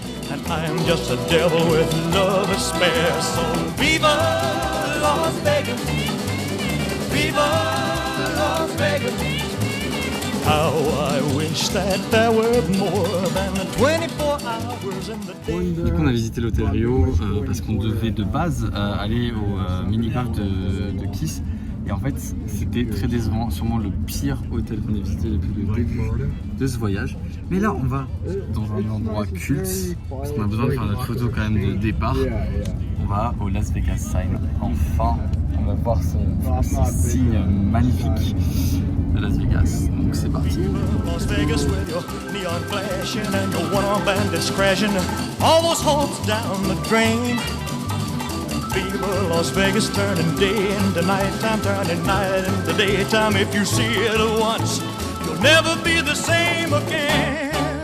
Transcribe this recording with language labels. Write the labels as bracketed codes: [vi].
[en] And I'm just a devil with love to spare. So viva Las Vegas, viva Las Vegas. How I wish that there were more than 24 hours in the day. [fr] Du coup, on a visité l'hôtel Rio parce qu'on devait de base aller au mini-golf de Kiss. Et en fait, c'était très décevant, sûrement le pire hôtel qu'on ait visité depuis le début de ce voyage. Mais là, on va dans un endroit culte, parce qu'on a besoin de faire notre photo quand même de départ. On va au Las Vegas Sign. Enfin, on va voir ce signe magnifique de Las Vegas. Donc c'est parti. [en] Las Vegas with your neon flashing and your one-arm bandits crashing. All those hopes down the drain. Fever, Las Vegas turning day into nighttime, turning night into daytime. If you see it once, you'll never be the same again.